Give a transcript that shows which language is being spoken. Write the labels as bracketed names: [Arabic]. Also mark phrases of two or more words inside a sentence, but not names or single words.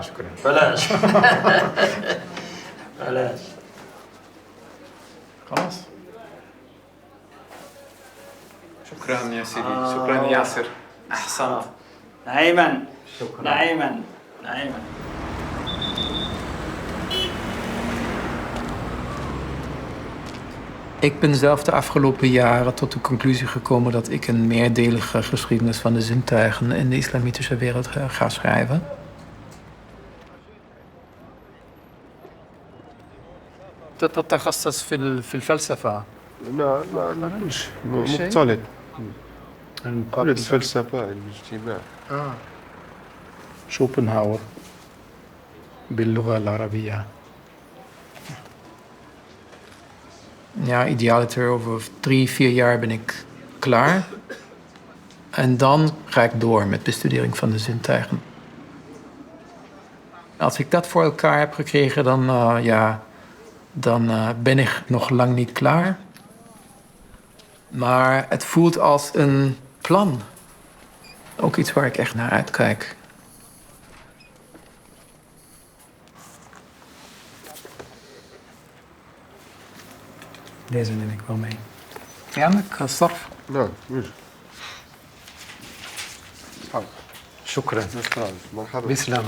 [Arabic] شكرا. بلاش بلاش. خلاص. شكرا يا سيدي. شكرا ياسر. أحسنت. نعيما. شكرا. نعيما. نعيما. [Dutch] Ik ben zelf de afgelopen jaren tot de conclusie gekomen dat ik een meerdelige geschiedenis van de zintuigen in de islamitische wereld ga schrijven. [Arabic] تتخصص في الفلسفة. لا مش مختلط. قبل الفلسفة الاجتماع. شوبنهاور باللغة العربية. [Dutch] Ja, idealiter over 3-4 jaar ben ik klaar. En dan ga ik door met bestudering van de zintuigen. Als ik dat voor elkaar heb gekregen, dan ben ik nog lang niet klaar. Maar het voelt als een plan. Ook iets waar ik echt naar uitkijk. Deze neem ik wel mee. [Arabic] عندك الصرف؟ نعم يوجد. شكرا. مرحبا. بسلامة.